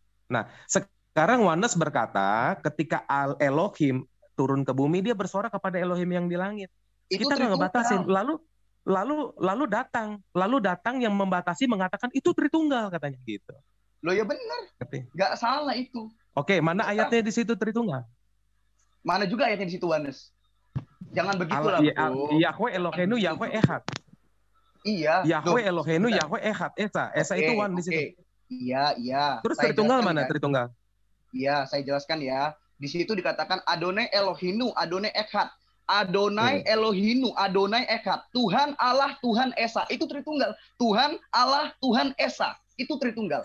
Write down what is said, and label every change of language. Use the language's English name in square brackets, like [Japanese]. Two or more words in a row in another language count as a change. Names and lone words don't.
[Indonesian] Nah, sekarang Oneness berkata ketika Elohim turun ke bumi, dia bersuara kepada Elohim yang di langit. Kita nggak ngebatasin. lalu datang yang membatasi mengatakan itu Tritunggal katanya gitu. Loh ya benar. Nggak salah itu. Oke, mana ayatnya di situ Tritunggal? Mana juga ayatnya di situ, Wanes? Jangan begitulah, Bro. [Hebrew] יהוה אלוהינו, יהוה אחד. [Indonesian] Iya. [Hebrew] יהוה אלוהינו, יהוה אחד. [Indonesian] Esa itu one di situ. Iya. Terus Tritunggal mana Tritunggal? Iya, saya jelaskan ya. Di situ dikatakan [Hebrew] אדוני אלוהינו, אדוני אחד. אדוני אלוהינו, אדוני אחד. [Indonesian] Tuhan Allah, Tuhan Esa. Itu Tritunggal. Tuhan Allah, Tuhan Esa. Itu Tritunggal.